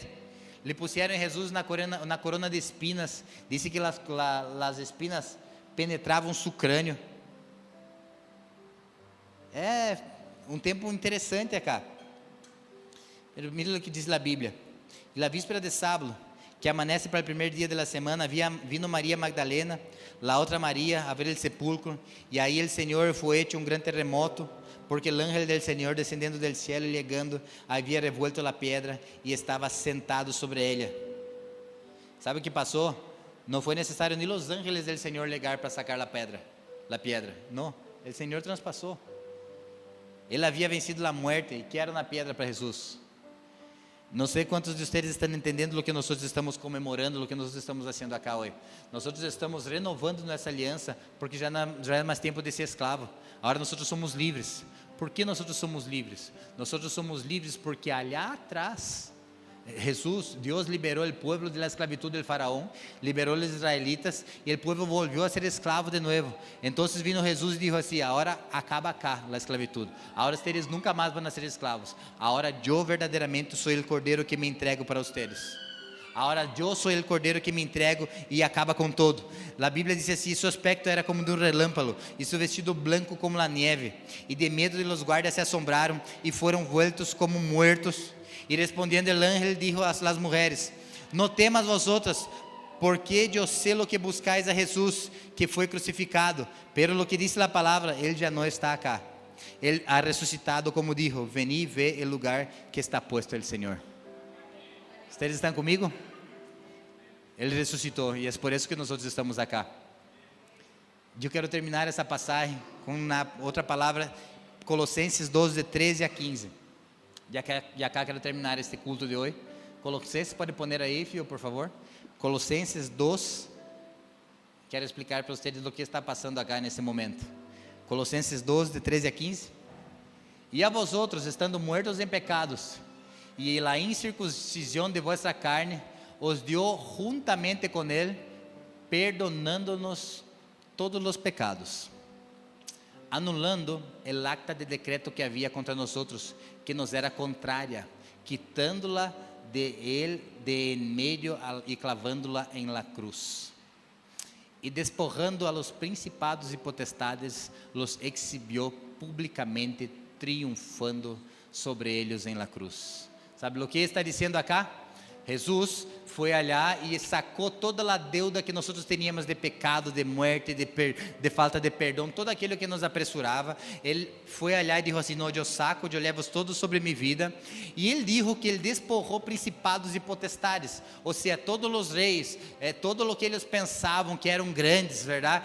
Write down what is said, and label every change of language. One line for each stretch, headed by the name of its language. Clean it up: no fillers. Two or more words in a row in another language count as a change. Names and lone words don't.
Portuguese: Le puseram Jesus na
Spanish: corona de espinas,
Portuguese: disse que as espinas penetravam seu crânio. É um tempo interessante acá. Mira o que diz a Bíblia. E la víspera de sábado, que amanece para o primeiro dia da semana, vino Maria Magdalena, la outra Maria, a ver o sepulcro, e aí o Senhor foi hecho um grande terremoto, porque o ángel del Senhor descendendo
Spanish: del cielo
Portuguese: e chegando, havia revuelto a pedra e estava sentado sobre ela. Sabe o que passou? Não foi necessário nem os ángeles del Senhor chegar para sacar a pedra. Não, o Senhor transpassou. Ele havia vencido a morte e que era na pedra para Jesus. Não sei quantos de vocês estão entendendo o que nós estamos comemorando, o que nós estamos fazendo aqui hoje. Nós estamos renovando nossa aliança, porque já não é mais tempo de ser escravo. Agora nós somos livres. Por que nós somos livres? Nós somos livres porque allá atrás, Deus liberou o povo da
Spanish: esclavitud del faraón,
Portuguese: liberou os israelitas e o povo volviu a ser escravo de novo. Então vino Jesus e disse assim: agora acaba acá a esclavitud, agora vocês nunca mais vão ser escravos, agora eu verdadeiramente sou o cordeiro que me entrego para vocês. Agora eu sou o cordeiro que me entrego e acaba com todo. A Bíblia diz assim: seu aspecto era como de relâmpago e seu vestido branco como a neve. E de medo
Spanish: de los guardas
Portuguese: se assombraram e foram
Spanish: vueltos como muertos. E respondendo el ángel dijo a las mujeres: no temas vosotras, porque
Portuguese: eu sei
Spanish: lo que buscais a Jesús,
Portuguese: que foi crucificado,
Spanish: pero lo que dice la palabra,
Portuguese: ele já não está acá. Ele ha ressuscitado,
Spanish: como dijo: vení, ve el lugar que está puesto el Señor.
Portuguese: Vocês estão comigo? Ele ressuscitou e é por isso que nós estamos aqui. Eu quero terminar essa passagem com outra palavra, Colossenses 12, de 13 a 15. E acá quero terminar este culto de hoje. Colossenses, pode pôr aí, filho, por favor. Colossenses 12. Quero explicar para vocês o que está passando acá nesse momento. Colossenses 12, de 13 a 15.
Spanish: E a vosotros, estando muertos em pecados, e la incircuncisión de vuestra carne, os dio juntamente con él, perdonándonos todos los pecados, anulando el acta de decreto que había contra nosotros, que nos era contraria, quitándola de él de en medio y clavándola en la cruz. Y despojando a los principados y potestades, los exhibió públicamente, triunfando sobre ellos en la cruz.
Portuguese: Sabe o que está dizendo acá? Jesus foi allá e sacou toda a deuda que nós tínhamos de pecado, de morte, de falta de perdão, todo aquilo que nos apressurava. Ele foi allá e disse assim: não, eu saco, eu levo todos sobre minha vida. E ele disse que ele despojou principados e potestades, ou seja, todos os reis, todo o que eles pensavam que eram grandes, verdade?